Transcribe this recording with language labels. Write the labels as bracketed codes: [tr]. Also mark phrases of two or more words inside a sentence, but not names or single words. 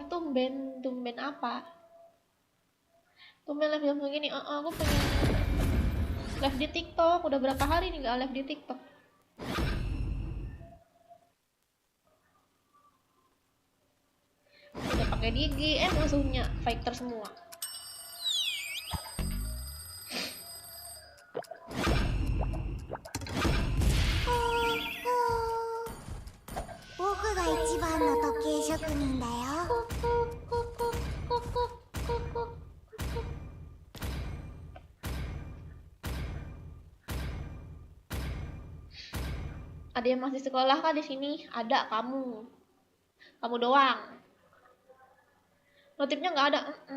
[id] Tumben apa? Tumben live jam segini. Aku pengen live di TikTok. Udah berapa hari nih gak live di TikTok. Udah pakai Digi, musuhnya fighter semua. [ja] 僕が一番の時計職人だよ [id] Ada yang masih sekolah kan di sini? Ada kamu. Kamu doang. Notifnya nggak ada.